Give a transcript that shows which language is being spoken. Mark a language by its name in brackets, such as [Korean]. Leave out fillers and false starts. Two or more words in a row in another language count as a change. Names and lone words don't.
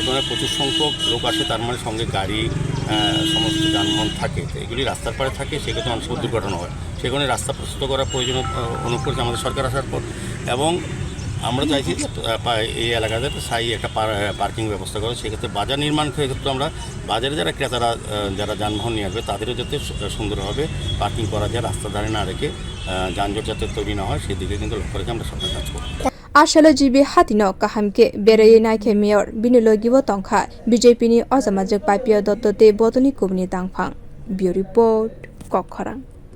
[Bangla] কারণে প্রচুর সংখ্যক লোক আসে তার মানে সঙ্গে গাড়ি সমস্ত যানবাহন থাকে তো এগুলি রাস্তার পাড়ে থাকে সেক্ষেত্রে অনেক সময় দুর্ঘটনা হয় সেই কারণে রাস্তা প্রস্তুত করার প্রয়োজন অনুভব করেছে আমাদের সরকার আসার পর এবং আমরা চাইছি এই এলাকাতে স্থায়ী একটা পার্কিং ব্যবস্থা করে সেক্ষেত্রে বাজার নির্মাণ ক্ষেত্রে আমরা বাজারে যারা ক্রেতারা যারা যানবাহন নিয়ে আসবে তাদেরও যাতে সুন্দরভাবে পার্কিং করা যায় রাস্তা ধারে না রেখে যানজট যাতে তৈরি না হয় সেদিকে কিন্তু লক্ষ্য রেখে আমরা সরকার কাজ করব [Kok Borok] আসলে জিবি হাতিনো kahamke berai naike mayor binulogibo tongkha BJP ni ojamajak papiya dotto te botoni kubni tangphang [English] bureau report [Kok Borok] kokkhara